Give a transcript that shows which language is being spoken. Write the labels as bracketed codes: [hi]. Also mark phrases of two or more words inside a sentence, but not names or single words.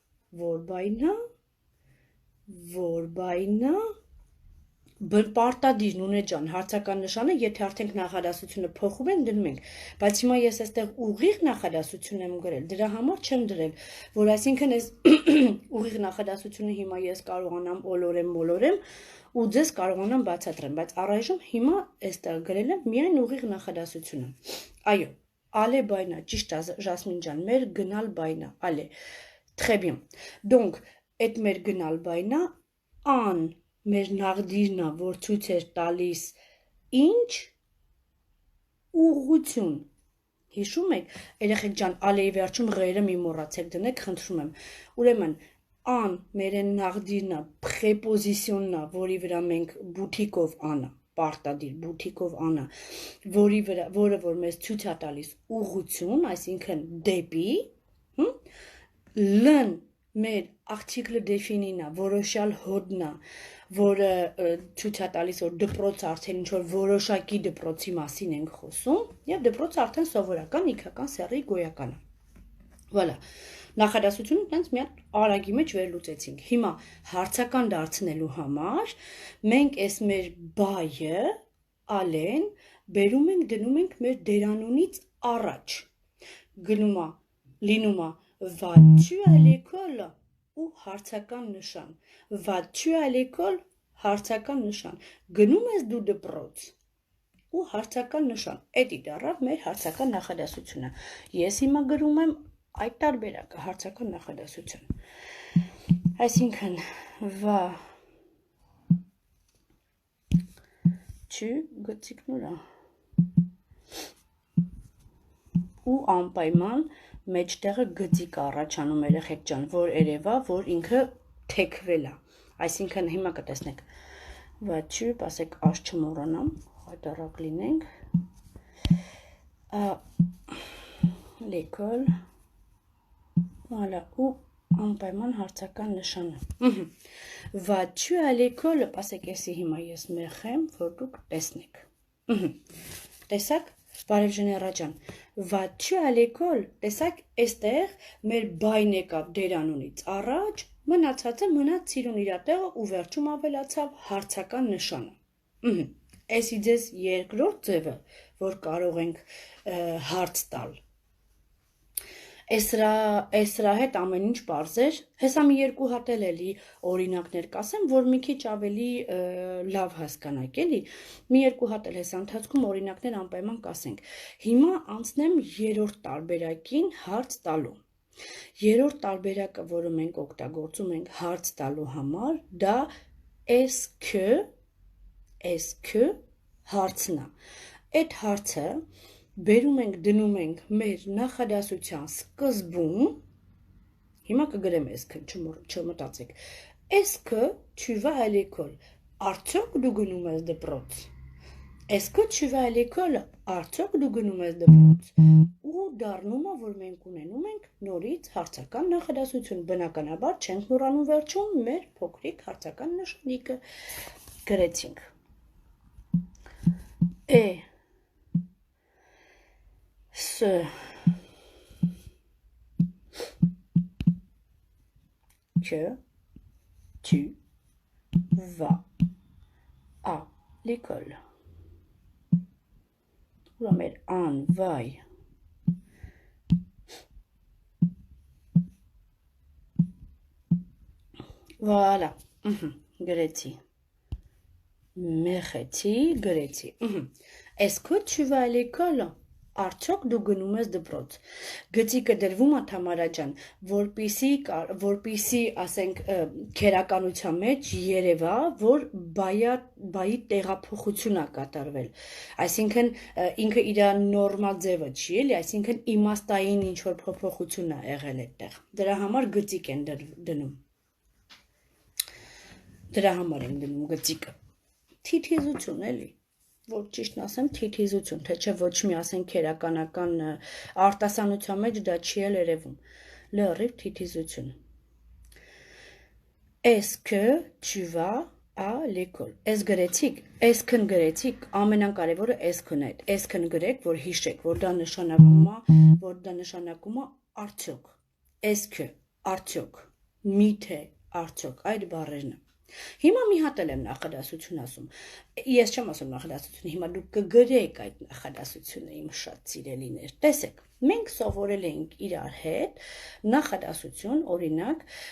[hy] որ բայնա, պարտադիր Նունե ջան, հարցական նշանը, եթե արդեն նախադասությունը փոխում ենք, դնում ենք, բայց հիմա ես այստեղ ուղիղ նախադասություն եմ գրել, դրա համար չեմ դրել, որ այսինքն այս ուղիղ նախադասությունը հիմա ես կարողանամ մոլորեմ ու ձեզ կարողանամ բացատրեմ, բայց առայժմ հիմա այստեղ գրել եմ միայն ուղիղ նախադասությունը։ Այո, allez բայնա, ճիշտ է Ժասմին ջան, մեր գնալ բայնա, [fr] allez, très bien։ Donc, [hy] այդ մեր գնալ բայնա, an մեր նաղդիրն է, որ ցույց էր տալիս ինչ ուղղություն։ Հիշում եք, երեխեք ջան, ալեի վերջում ղերը մի մոռացեք դնեք, խնդրում եմ։ Ուրեմն, an մեր նաղդիրն է, պրեպոզիսիոնն է, որի վրա մենք բութիկով անա, պարտադիր բութիկով անա, որը որ մեզ ցույց է տալիս ուղղություն, այսինքն դեպի, լն մեր [fr] article défini- [hy] նա, որոշյալ հոդնա, որը ցույց է տալիս, որ դպրոց արդեն ինչ-որ որոշակի դպրոցի մասին ենք խոսում, եւ դպրոցը արդեն սովորական, իգական սեռի գոյական է։ Voilà, նախադասությունը տենց մի հատ արագի մեջ վերլուծեցինք։ Հիմա հարցական դարձնելու համար մենք այս մեր բայը, ալեն, բերում ենք, դնում ենք մեր դերանունից առաջ։ Լինում է [fr] vas-tu à l'école [hy] ու հարցական նշան։ [fr] Vas-tu à l'école, [hy] հարցական նշան։ Գնում ես դու դպրոց ու հարցական նշան։ Էդի դառավ մեր հարցական նախադասությունը։ Ես հիմա գրում եմ այդ տարբերակը հարցական նախադասություն։ Այսինքն [fr] vas-tu [hy] գծիկնուրա ու անպայման մեջտեղը գծիկ առաջանում երեխեք ջան, որ երևա, որ ինքը թեքվել է։ Այսինքն հիմա կտեսնեք։ [fr] Vas-tu, [hy] ասեք աշ չմոռանամ, հայտարարակ լինենք։ [fr] L'école, voilà, [hy] ու անպայման հարցական նշանը։ [fr] Vas-tu à l'école, [hy] ասեք էսի հիմա ես մեղեմ, որ դուք տեսնեք։ Տեսակ, Բարև Ժեներա ջան, [fr] vas-tu à l'école? [hy] Տեսակ, այստեղ մեր բայն եկավ դերանունից առաջ, մնացածը մնաց սիրուն իր տեղը ու վերջում ավելացավ հարցական նշանը։ Էսի ձեզ երկրորդ ձևը, որ կարող ենք հարց տալ։ Էսրա հետ ամեն ինչ պարզ էր, հեսա մի երկու հատ էլի օրինակներ կասեմ, որ մի քիչ ավելի լավ հասկանաք, էլի, մի երկու հատ էլ հեսա ընթացքում օրինակներ անպայման կասենք։ Հիմա անցնեմ երրորդ տարբերակին հարց տալու։ Երրորդ տարբերակը, որը մենք օգտագործում ենք հարց տալու համար, դա [fr] est-ce [hy] հարցն է։ Այդ հարցը բերում ենք, դնում ենք մեր նախադասության սկզբում, հիմա կգրեմ [fr] est-ce, չմտածեք, est-ce que tu vas à l'école, [hy] արդյոք դու գնում ես դպրոց, [fr] est-ce que tu vas à l'école, [hy] արդյոք դու գնում ես դպրոց, ու դառնում է, որ մենք ունենում ենք նորից հարցական նախադասություն, բնականաբար չենք մոռանում վերջում մեր փոքրիկ հարցական նշանիկը, գրեցինք, [fr] ce que tu vas à l'école. On va mettre un vai. Voilà. [hy] Գրեցի. Մեղեցի, գրեցի. [fr] Est-ce que tu vas à l'école? [hy] Արդյոք դու գնում ես դպրոց։ Գծիկը դրվում է Թամարա ջան, որպիսի, ասենք, քերականության մեջ երևա, որ բայի տեղափոխություն է կատարվել։ Այսինքն ինքը իր նորմալ ձևը չի, էլի, այսինքն իմաստային ինչ որ փոփոխություն է եղել այդտեղ։ Դրա համար գծիկ են դնում։ Դրա համար են դնում գծիկը։ Թիթիզություն էլի։ Որ ճիշտն ասեմ, թիթիզություն, թե չէ ոչ մի ասենք քերականական արտասանության մեջ դա չի էլ երևում։ Լրիվ թիթիզություն։ [fr] Est-ce que tu vas à l'école? [hy] Էս գրեցիք, էսքն գրեցիք, ամենակարևորը էսքն է։ Էսքն գրեք, որ հիշեք, որ դա նշանակում է արդյոք։ [fr] Est-ce que [hy] արդյոք, միթե արդյոք, այդ բառերն է։ Հիմա մի հատ էլ եմ նախադասություն ասում, ես չեմ ասում նախադասություն, հիմա դուք կգրեք այդ նախադասությունը իմ շատ սիրելիներ, տեսեք, մենք սովորել ենք իրար հետ նախադասություն, օրինակ,